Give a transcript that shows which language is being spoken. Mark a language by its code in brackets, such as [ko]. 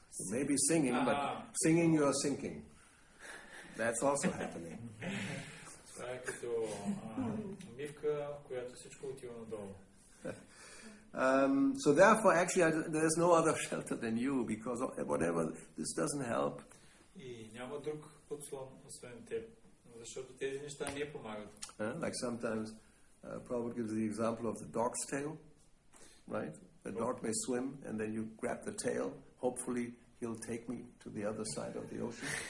[en] Maybe singing, but singing you are sinking. That's also happening. [bg] Това е като мивка, в която всичко отива надолу. [en] So therefore, actually, there's no other shelter than you, because whatever, this doesn't help. [bg] И няма друг подслон, освен теб, защото тези неща не помагат. [en] Like sometimes, Prabhupada gives the example of the dog's tail, right? The dog may swim, and then you grab the tail. Hopefully, he'll take me to the other side of the ocean.